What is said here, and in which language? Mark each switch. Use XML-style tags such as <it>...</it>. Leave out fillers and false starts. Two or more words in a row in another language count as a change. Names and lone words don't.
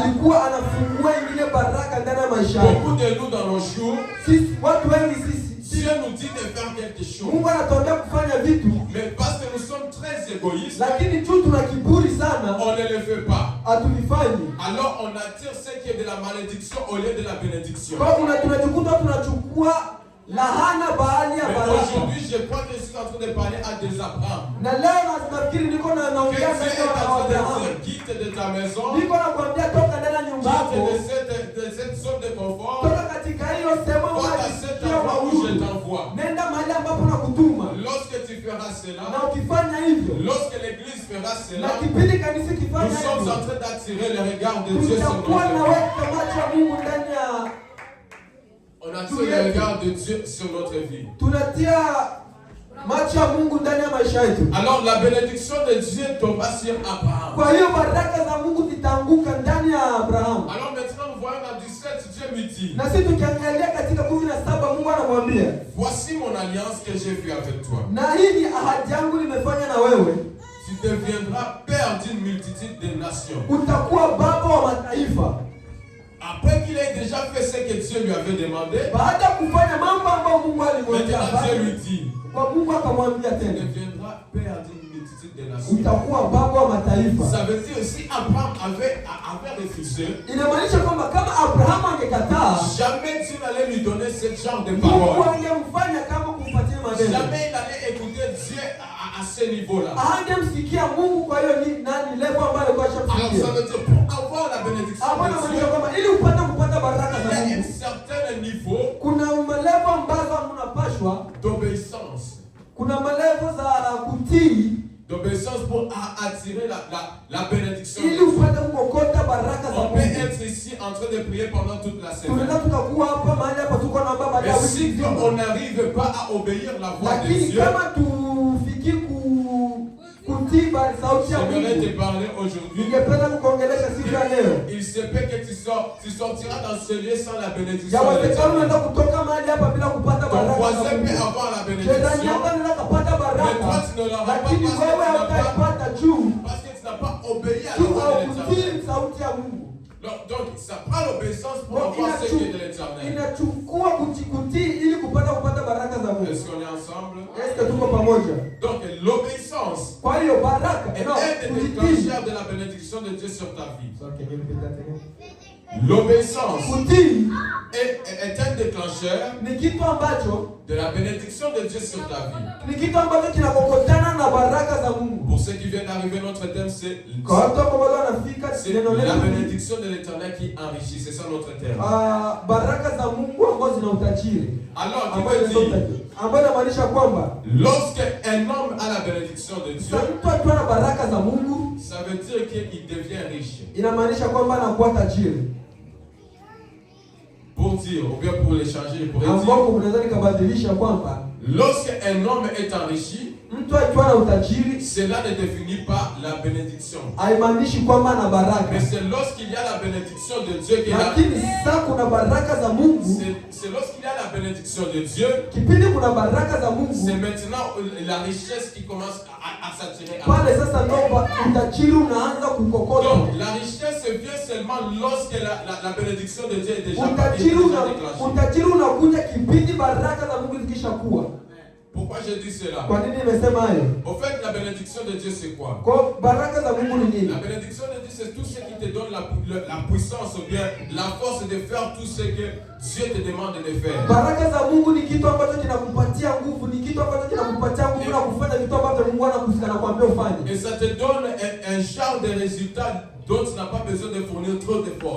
<sw>alikuwa anafungua ingine baraka ndani ya maisha yake.</sw> <fr>Beaucoup de nous dans nos jours,</fr> <sw>Sisi watu wengi sisi,</sw> <fr>Dieu nous dit de faire quelque chose.</fr> <sw>Mungu anatuambia kufanya vitu,</sw> <fr>Mais parce que nous sommes très égoïstes,</fr> <sw>lakini juu tuna kiburi sana,</sw> <fr>on ne le fait pas.</fr> <sw>hatuvifanyi.</sw> <fr>Alors on attire ce qui est de la malédiction au lieu de la bénédiction.</fr> <sw>Kwa hiyo tunajikuta tunachukua lahana baadhi ya</sw> <fr>Mais</fr> <sw>baraka.</sw> <fr>aujourd'hui, je crois que je suis en train de parler à des Abraham.</fr> <sw>Na leo nafikiri niko</sw> <fr>Que</fr> <sw>naongea</sw> <fr>Dieu</fr> <sw>sasa</sw> <fr>est en</fr> <sw>na</sw> <fr>train de</fr> <sw>Abrahamu.</sw> <fr>dire, quitte de ta maison,</fr> <sw>Niko nakwambia toka ndani ya nyumba</sw> <fr>quitte</fr> <sw>yako,</sw> <fr>de cette zone de confort,</fr> <sw>toka katika hiyo sehemu</sw> <fr>va</fr> <sw>ambayo</sw> <fr>à cet</fr> <sw>unajisikia</sw> <fr>endroit où je</fr> <sw>uhuru.</sw> <fr>t'envoie.</fr> <sw>Nenda mahali ambapo nakutuma,</sw> <fr>Lorsque tu feras</fr> <sw>na</sw> <fr>cela,</fr> <sw>ukifanya hivyo,</sw> <fr>lorsque l'église fera</fr> <sw>na</sw> <fr>cela,</fr> <sw>kipindi kanisa</sw> <fr>nous</fr> <sw>kifanya</sw> <fr>sommes</fr> <sw>hivyo,</sw> <fr>en train d'attirer le regard de Dieu sur</fr> <sw>tutakuwa na</sw> <fr>notre vie.</fr> <sw>weka macho ya Mungu ndani ya</sw> <fr>On attire le regard de Dieu sur notre vie.</fr> <sw>tunatia macho ya Mungu ndani ya maisha yetu.</sw> <fr>Alors la bénédiction de Dieu tomba sur Abraham.</fr> <sw>Kwa hiyo baraka za Mungu zitaanguka ndani ya Abrahamu.</sw> <fr>Alors maintenant nous voyons dans 17, Dieu lui dit,</fr> <sw>Na sisi tukiangalia katika 17 Mungu anamwambia,</sw> <fr>voici mon alliance que j'ai fait avec toi.</fr> <sw>na hii ni ahadi yangu nimefanya na wewe.</sw> <fr>Tu deviendras père d'une multitude de nations.</fr> <sw>Utakuwa baba wa mataifa.</sw> <fr>Après qu'il ait déjà fait ce que Dieu lui avait demandé,</fr> <sw>Baada ya kufanya mambo ambayo Mungu alimwambia,</sw> <fr>maintenant Dieu lui dit,</fr> <sw>kwa Mungu akamwambia</sw> <fr>tu</fr> <sw>tena,</sw> <fr>deviendras père d'une multitude de nations.</fr> <sw>utakuwa baba wa mataifa.</sw> <fr>Ça veut dire si Abraham avait refusé,</fr> <sw>Inamaanisha kwamba kama Abrahamu angekataa,</sw> <fr>jamais Dieu n'allait lui donner ce genre de</fr> <sw>Mungu</sw> <fr>parole.</fr> <sw>angemfanya kama kumpatia maneno.</sw> <fr>Jamais il allait écouter Dieu à ce niveau-là.</fr> <sw>Angemsikia Mungu. Kwa hiyo ni nani level ambayo alikuwa</sw> <fr>Alors ça</fr> <sw>ashamsikia.</sw> <fr>veut dire pour avoir la bénédiction</fr> <sw>Hapana,</sw> <fr>de</fr> <sw>maanisha</sw> <fr>Dieu,</fr> <sw>kwamba ili upate kupata baraka</sw> <fr>il</fr> <sw>za</sw> <fr>y a un</fr> <sw>Mungu,</sw> <fr>certain niveau</fr> <sw>kuna malevo ambazo mnapashwa,</sw> <fr>d'obéissance.</fr> <sw>kuna malevo za kutii</sw> <fr>D'obéissance pour attirer la bénédiction.</fr> <sw>ili upate kukokota baraka za</sw> <fr>On peut</fr> <sw>Mungu.</sw> <fr>être ici en train de prier pendant toute la semaine.</fr> <sw>Tunaweza tukakuwa hapa mahali hapa tuko na baba</sw> <fr>Mais</fr> <sw>Daudi</sw> <fr>si</fr> <sw>nzima.</sw> <fr>on n'arrive pas à obéir la voix de</fr> <sw>Lakini</sw> <fr>Dieu,</fr> <sw>kama tufiki kutii sauti ya</sw> <fr>j'aimerais te</fr> <sw>Mungu,</sw> <fr>parler aujourd'hui.</fr> <sw>ningependa kukuongelesha siku ya leo.</sw> <fr>Il se peut que tu sortiras dans ce lieu sans la bénédiction de</fr> <sw>Yawezekana unaweza</sw> <fr>l'Éternel.</fr> <sw>kutoka mahali hapa bila kupata</sw> <fr>Ton</fr> <sw>baraka za</sw> <fr>voisin peut</fr> <sw>Mungu.</sw> <fr>avoir la</fr> <sw>Shetani</sw> <fr>bénédiction</fr> <sw>hapa anaweza kupata</sw> <fr>Mais toi,</fr> <sw>baraka,</sw> <fr>tu ne l'auras pas</fr> <sw>lakini</sw> <fr>parce que</fr> <sw>wewe</sw> <fr>tu n'as pas-</fr> <sw>hautaipata juu</sw> <fr>parce que tu n'as pas obéi à la</fr> <sw>juu</sw> <fr>voix de</fr> <sw>haukutii</sw> <fr>l'Éternel.</fr> <sw>sauti ya Mungu.</sw> <fr>Donc, ça prend l'obéissance pour</fr> <sw>Donc,</sw> <fr>avoir ce qui est de l'Éternel.</fr> <sw>inachukua kutii ili kupata baraka za Mungu.</sw> <fr>Est-ce qu'on est ensemble? Est-ce que</fr> <sw>tuko pamoja?</sw> <fr>Donc, l'obéissance</fr> <sw>Kwa hiyo baraka</sw> <fr>est</fr> <sw>no,</sw> <fr>un des</fr> <sw>kutii.</sw> <fr>déclencheurs de la bénédiction de Dieu sur ta vie. L'obéissance</fr> <sw>Kutii</sw> <fr>est un déclencheur</fr> <sw>ni kitu ambacho</sw> <fr>de la bénédiction de Dieu sur ta vie.</fr> <sw>ni kitu ambacho kinakokotana na baraka za Mungu.</sw> <fr>Pour ceux qui viennent d'arriver, notre thème c'est</fr> <sw>Kwa watu ambao wanafika neno</sw> <fr>la</fr> <sw>letu</sw> <fr>bénédiction de l'Éternel qui enrichit. C'est ça notre thème.</fr> <sw>baraka za Mungu ambazo zina utajiri.</sw> <fr>Alors, tu</fr> <sw>Ambayo</sw> <fr>peux</fr> <sw>zina</sw> <fr>dire,</fr> <sw>utajiri. Ambayo inamaanisha kwamba</sw> <fr>lorsque un homme a la bénédiction de Dieu,</fr> <sw>sasa mtu akiwa na baraka za Mungu</sw> <fr>ça veut dire qu'il devient riche.</fr> <sw>inamaanisha kwamba anakuwa tajiri.</sw> <fr>Pour dire, ou bien pour l'échanger, pour dire,</fr> <sw>Ambapo unaweza nikabadilisha kwamba</sw> <fr>lorsque un homme est enrichi,</fr> <sw>mtu akiwa na utajiri</sw> <fr>cela ne définit pas la bénédiction.</fr> <sw>haimaanishi kwamba ana baraka.</sw> <fr>Mais c'est lorsqu'il y a la bénédiction de Dieu qu'il a.</fr> <sw>Lakini sasa kuna baraka za Mungu.</sw> <fr>C'est lorsqu'il y a la bénédiction de Dieu,</fr> <sw>Kipindi kuna baraka za</sw> <fr>c'est</fr> <sw>Mungu,</sw> <fr>maintenant la richesse qui commence à s'attirer à</fr> <sw>pale sasa ndo utajiri unaanza kukokota.</sw> <fr>Donc la richesse vient seulement lorsque la bénédiction de Dieu est déjà déclenchée.</fr> <sw>Utajiri unakuja kipindi baraka za Mungu zikishakuwa.</sw> <fr>Pourquoi je dis cela?</fr> <sw>Kwa nini nimesema hayo?</sw> <fr>Au fait, la bénédiction de Dieu c'est quoi?</fr> <sw>Kwa baraka za Mungu ni nini?</sw> <fr>La bénédiction de Dieu c'est tout ce qui te donne la puissance ou bien la force de faire tout ce que Dieu te demande de faire.</fr> <sw>Baraka za Mungu ni kitu ambacho kinakupatia nguvu, ni kitu ambacho kinakupatia nguvu na kufanya vitu ambavyo Mungu anakuambia ufanye.</sw> <fr>Et ça te donne un genre de résultat dont tu n'as pas besoin de fournir trop d'efforts.</fr>